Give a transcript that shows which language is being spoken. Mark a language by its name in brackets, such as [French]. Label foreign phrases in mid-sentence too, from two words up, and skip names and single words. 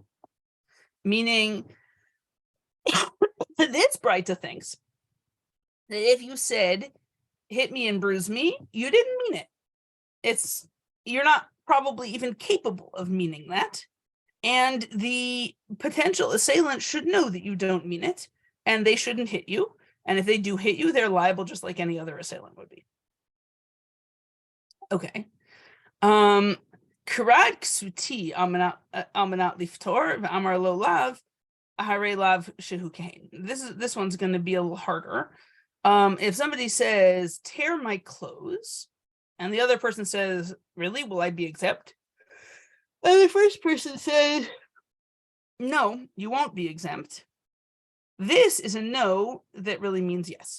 [English] Meaning, this Breita thinks that if you said, hit me and bruise me, you didn't mean it. You're not probably even capable of meaning that. And the potential assailant should know that you don't mean it, and they shouldn't hit you. And if they do hit you, they're liable just like any other assailant would be. [Hebrew] Okay. קרע כסותי על מנת לפטור ואמר לו לאו אחרי לאו שהוא כן. [English] This one's going to be a little harder. If somebody says, tear my clothes, and the other person says, really, will I be exempt? And the first person says, no, you won't be exempt. This is a no that really means yes.